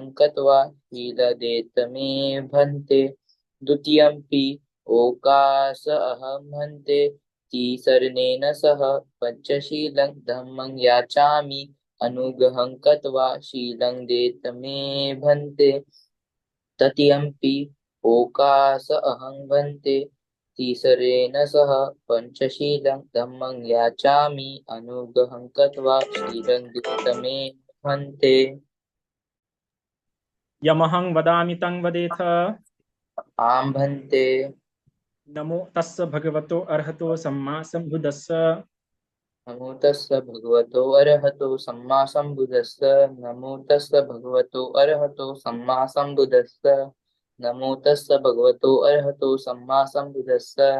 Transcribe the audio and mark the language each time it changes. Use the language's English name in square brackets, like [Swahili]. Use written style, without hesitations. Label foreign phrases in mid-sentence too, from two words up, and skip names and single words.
[Pali] कृत्वा शीलदेत मे भन्ते द्वितीयम्पि ओकास अहं भन्ते तिसर्णेन सह पञ्चशीलं धम्मं याचामि अनुग्रहं कृत्वा शीलं देत मे भन्ते तृतीयम्पि ओकास अहं भन्ते तीसरेण सह पञ्चशीलं धम्मं याचामि अनुग्रहं कृत्वा शीलं दित्तमे भन्ते Yamahang vadami tang vadetha. आं भन्ते Namo tassa bhagavato arhato samma sambuddhassa. नमो तस्य भगवतो अरहतो सम्मा सम्बुद्धस्स नमो तस्य भगवतो अरहतो सम्मा सम्बुद्धस्स नमो तस्य भगवतो अरहतो सम्मा सम्बुद्धस्स